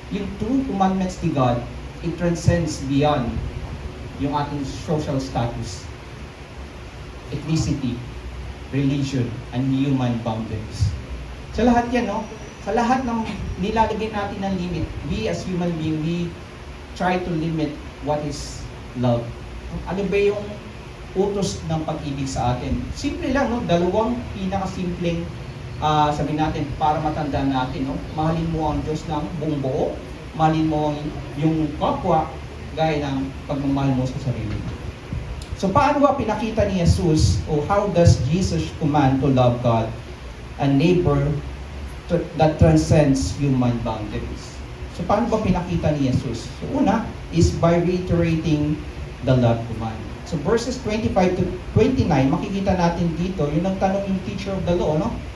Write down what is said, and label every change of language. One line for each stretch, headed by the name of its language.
English: Yung two commandments ni God, it transcends beyond yung ating social status, ethnicity, religion, and human boundaries.
Filipino: Sa lahat yan, no? Sa lahat ng nilalagay natin ng limit,
English: we as human being, we try to limit what is love.
Filipino: Ano ba yung utos ng pag-ibig sa atin? Simple lang, no? Dalawang pinakasimpleng sabi natin para matandaan natin, no? Mahalin mo ang Diyos ng buong buo, mahalin mo yung kapwa gaya ng pagmamahal mo sa sarili mo. So paano ba pinakita ni Jesus,
English: o how does Jesus command to love God and neighbor that transcends human boundaries?
Filipino: So paano ba pinakita ni Jesus? So una is
English: by reiterating the love command.
Filipino: So verses 25 to 29, makikita natin dito, yung nagtanong yung teacher of the law, no?